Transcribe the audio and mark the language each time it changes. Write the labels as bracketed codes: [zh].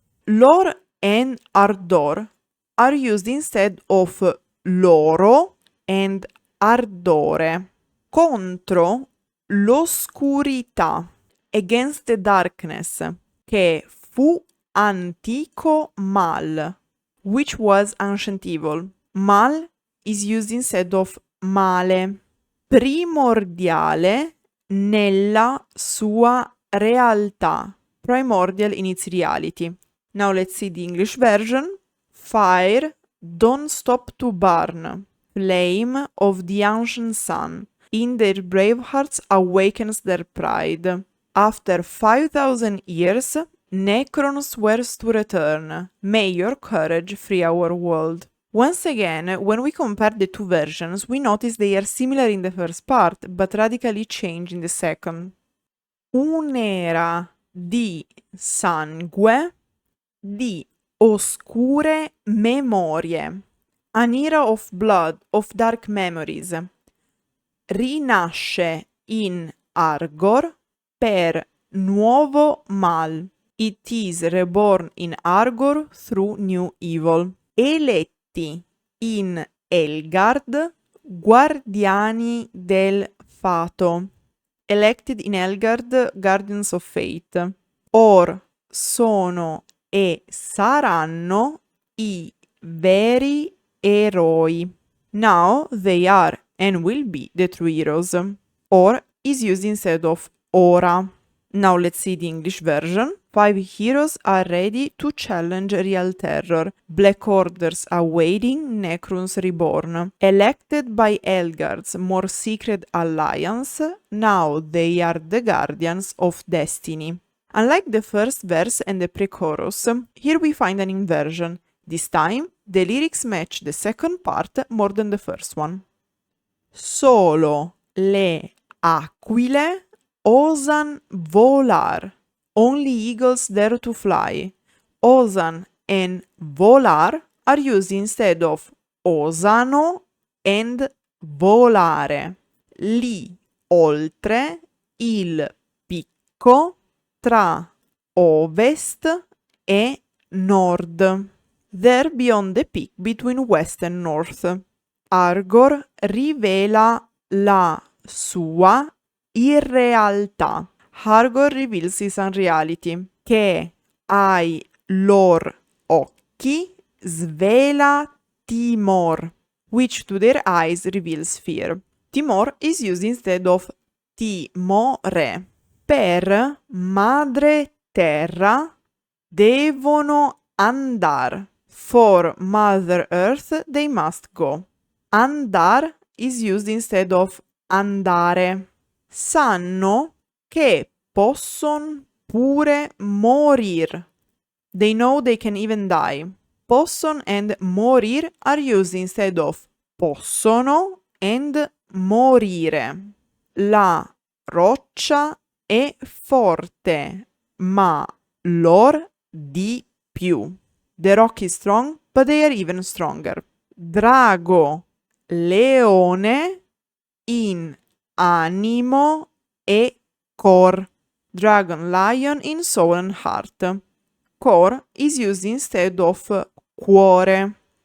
[en] Lor and ardor are used instead of loro and ardore. [it] Contro l'oscurità, [en] against the darkness, [it] che fu antico mal, [en] which was ancient evil. Mal is used instead of male. [it] Primordiale nella sua realtà. [en] Primordial in its reality. Now let's see the English version. Fire, don't stop to burn. Flame of the ancient sun. In their brave hearts awakens their pride. After 5,000 years, Necron swears to return. May your courage free our world. Once again, when we compare the two versions, we notice they are similar in the first part, but radically changed in the second. [it] Un'era di sangue, di oscure memorie. [en] An era of blood, of dark memories. [it] Rinasce in Argor per nuovo mal. [en] It is reborn in Argor through new evil. [it] Eletti in Elgard, guardiani del fato. [en] Elected in Elgard, guardians of fate. [it] Or sono e saranno i veri eroi. [en] Now they are and will be the true heroes. Or is used instead of ora. Now let's see the English version. 5 heroes are ready to challenge real terror. Black orders awaiting Necrons reborn. Elected by Elgard's more secret alliance, now they are the guardians of destiny. Unlike the first verse and the pre-chorus, here we find an inversion. This time, the lyrics match the second part more than the first one. [it] Solo le aquile osan volar. [en] Only eagles dare to fly. Osan and volar are used instead of osano and volare. [it] Lì oltre il picco tra ovest e nord. [en] There beyond the peak between west and north. [it] Argor rivela la sua irrealtà. [en] Argor reveals his unreality. [it] Che ai lor occhi svela timor, [en] which to their eyes reveals fear. Timor is used instead of timore. [it] Per madre terra devono andar. [en] For Mother Earth they must go. Andar is used instead of andare. [it] Sanno che posson pure morir. [en] They know they can even die. Posson and morir are used instead of possono and morire. [it] La roccia è forte, ma lor di più. [en] The rock is strong, but they are even stronger. [it] Drago, leone, in animo e cor. [en] Dragon, lion, in soul and heart. Cor is used instead of cuore.